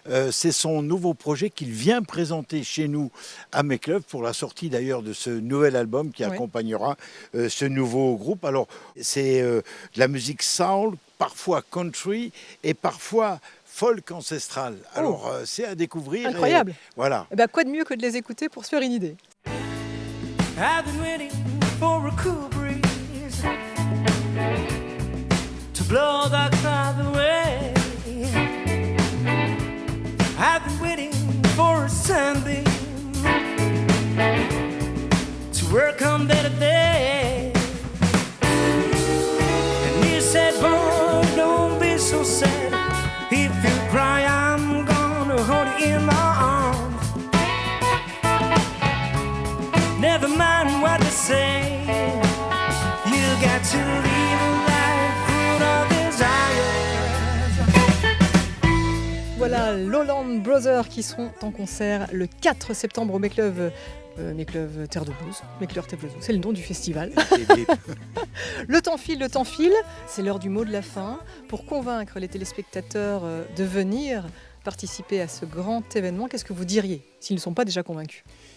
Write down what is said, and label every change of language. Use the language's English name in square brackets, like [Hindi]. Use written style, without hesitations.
[French] C'est son nouveau projet qu'il vient présenter chez nous à Make Love pour la sortie d'ailleurs de ce nouvel album qui accompagnera ce nouveau groupe. Alors, c'est de la musique soul, parfois country et parfois folk ancestral. Alors, c'est à découvrir. Incroyable. Voilà. Et quoi de mieux que de les écouter pour se faire une idée. [English] I've been waiting for a cool breeze to blow the cloud away. I've been waiting for a sunbeam to work on better days. And you said, boy, don't be so sad. If you cry, I'm gonna hold you in my arms. Never mind what they say. You got to live a life full of desires. [French] Voilà, Lowland Brothers qui seront en concert le 4 septembre au Make Love Terre de Blues. Make Love Terre de Blues, c'est le nom du festival. Le temps file, c'est l'heure du mot de la fin. Pour convaincre les téléspectateurs de venir participer à ce grand événement, qu'est-ce que vous diriez s'ils ne sont pas déjà convaincus ?